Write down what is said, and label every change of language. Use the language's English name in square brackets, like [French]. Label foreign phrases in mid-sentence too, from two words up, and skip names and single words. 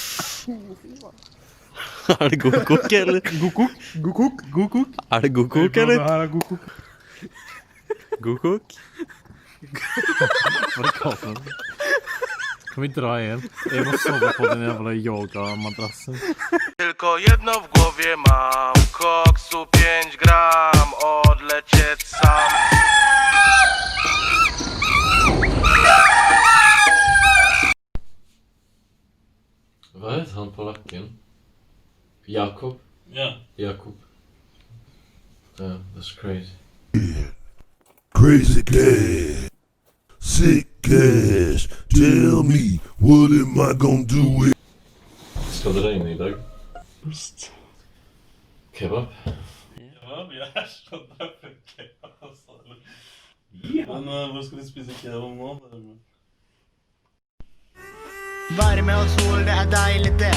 [Norwegian] Er det god kok, eller? God kok? God kok? God kok? Er det god kok, eller? Det her er god kok. God kok? Hva er det kalt for det? Kan vi dra igjen? Jeg må sove på den jævla yoga-madrassen. [Polish] Tylko jedno w głowie mam, koksu 5 gram, odlecieć sam. [Norwegian] Hva heter han på lakken? Jakob? Ja. Jakob. [English] Yeah, that's crazy. Crazy cash, sick cash. Tell me, what am I gonna do with? [Norwegian] Skal det regne i dag? Kebab? Ja, vi er sånn der for kebab, altså. Men hvor skal vi spise kebab nå? Varme og sol, det er deilig det.